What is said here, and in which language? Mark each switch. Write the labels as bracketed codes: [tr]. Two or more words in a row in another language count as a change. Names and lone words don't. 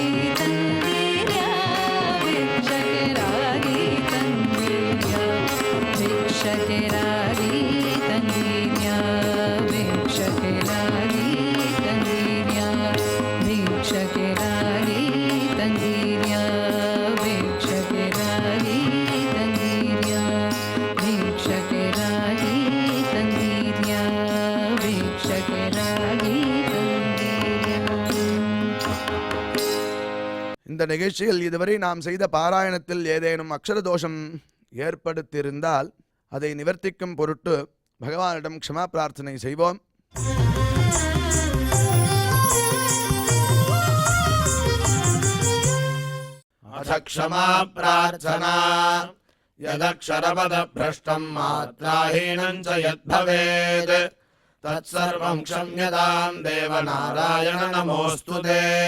[kn] ತಂದಿದ್ಯಾ ಭಿಕ್ಷಕ್ಕೆ ರಾಗಿ ತಂದಿದ್ಯಾ ಭಿಕ್ಷಕ್ಕೆ ರಾಗಿ ತಂದಿದ್ಯಾ ಭಿಕ್ಷಕ್ಕೆ ರಾಗಿ ತಂದಿದ್ಯಾ ಭಿಕ್ಷಕ್ಕೆ ರಾಗಿ ತಂದಿದ್ಯಾ ಭಿಕ್ಷಕ್ಕೆ ರಾಗಿ ತಂದಿದ್ಯಾ ಭಿಕ್ಷಕ್ಕೆ ರಾಗಿ ತಂದಿದ್ಯಾ ಭಿಕ್ಷಕ್ಕೆ ರಾಗಿ ತಂದಿದ್ಯಾ [ta] இந்த நிகழ்ச்சியில் இதுவரை நாம் செய்த பாராயணத்தில் ஏதேனும் அக்ஷர தோஷம் ஏற்படுத்தியிருந்தால் அதை நிவர்த்திக்கும் பொருட்டு பகவானிடம் க்ஷமா பிரார்த்தனை செய்வோம். [sa] अथ क्षमा प्रार्थना यदक्षरपदभ्रष्टं मात्राहीनं च यद्भवेत् तत्सर्वं क्षम्यतां देवनारायण नमोऽस्तु ते।